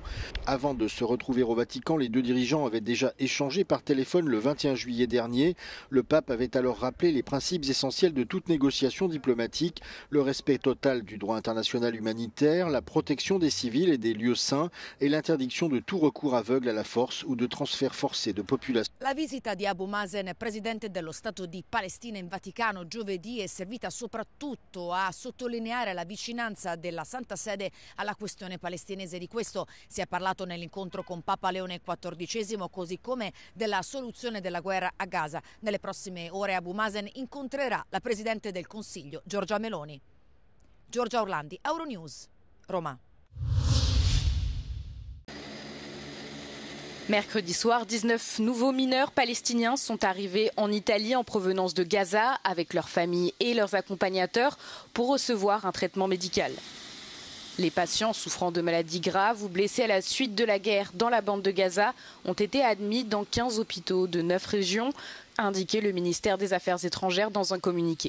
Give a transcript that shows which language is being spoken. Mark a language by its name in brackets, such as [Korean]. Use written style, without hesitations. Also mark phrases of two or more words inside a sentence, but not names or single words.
[French] Avant de se retrouver au Vatican, les 2 dirigeants avaient déjà échangé par téléphone le 21 juillet dernier. Le pape avait alors rappelé les principes essentiels de toute négociation diplomatique, le respect total du droit international humanitaire, la protection des civils et des lieux saints et l'interdiction de tout recours aveugle à la force ou de transfert forcé de population. [Italian] La visita di Abu Mazen, presidente dello Stato di Palestina in Vaticano giovedì, è servita soprattutto a sottolineare la vicinanza della Santa Sede alla questione palestinese. Di questo si è parlato nell'incontro con Papa Leone XIV, così come della soluzione della guerra a Gaza. Nelle prossime ore Abu Mazen incontrerà la Presidente del Consiglio, Giorgia Meloni. Giorgia Orlandi, Euronews, Roma. [French] Mercredi soir, 19 nouveaux mineurs palestiniens sont arrivés en Italie en provenance de Gaza avec leurs familles et leurs accompagnateurs pour recevoir un traitement médical. Les patients souffrant de maladies graves ou blessés à la suite de la guerre dans la bande de Gaza ont été admis dans 15 hôpitaux de 9 régions, a indiqué le ministère des Affaires étrangères dans un communiqué.